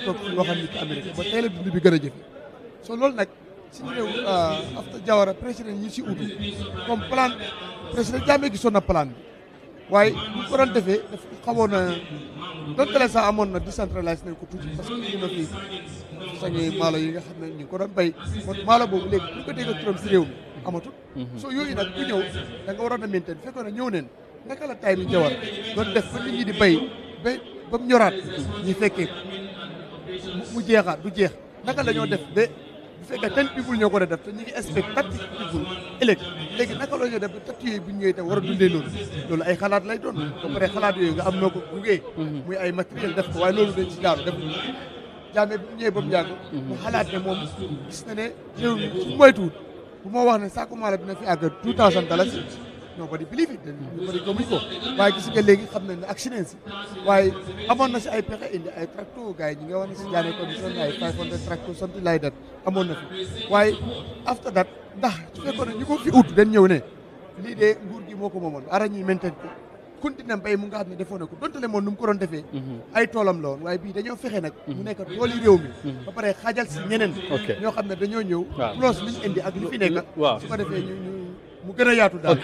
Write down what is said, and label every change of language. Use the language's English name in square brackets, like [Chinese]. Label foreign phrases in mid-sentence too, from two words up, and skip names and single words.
[Wolof] toog fi waxal nit ki Amérique ba tey la dund bi gën a jëfe so loolu nag suñu réew after Jawara président yi si utu comme plan président Jammeh gisoon na plan bi waaye bu ko doon defee daf xamoon na donte la sax amoon na décentralisé nañ ko tuuti parce que ñu na fii sañi maalo yi nga xam ne ñu ngi ko doon béy kon maalo boobu léegi bu ko dégg turam si réew mi amatul so yooyu nag bu ñëw da nga waroon a maintain fekkoon ne ñëw neen naka la tay bi Jawara doon def ba nit ñi di béy ba mu ñoraat ñi fekkee mu jeexaat du jeex naka la ñoo def ba bu fekkee 10 people ñoo ko def te ñu ngi expect 30 people ëllëg léegi naka la ñoo def ba 30 yooyu bu ñu ñëwee tam war a dundee noonu loolu ay xalaat lay doon ba pare xalaat yooyu nga am noo ko gungee muy ay matériel def ko waaye loolu dañ ci jaaru def Jammeh bi mu ñëwee ba mu yàgg mu xalaat ne moom gis na ne réew mi su moytuwut bu moo wax ne saako maalo dina fi àgg $2,000 [English] nobody believe [Wolof] it ñu bëri gëmuñ ko waaye gis nga léegi xam nañ ne accident si waaye amoon na si ay pexe indi ay tracteur gars yi ñi nga wax ne si Jammeh condition ay 500 tracteur [English] something like that [Wolof] amoon na fi waaye [English] after that [Wolof] ndax su fekkoon ne ñu ko fi ut dañ ñëw ne lii de nguur gi moo ko moomoon ara ñuy maintain ko continué mbéy mu nga xam ne defoon na ko donte le moom nu mu ko doon defee ay toolam la woon waaye bii dañoo fexe nag mu nekk tooli réew mi ba pare xaajal si ñeneen ñoo xam ne dañoo ñëw plus liñ indi ak li fi nekk su ko defee ñu mu gën a yaatu daal.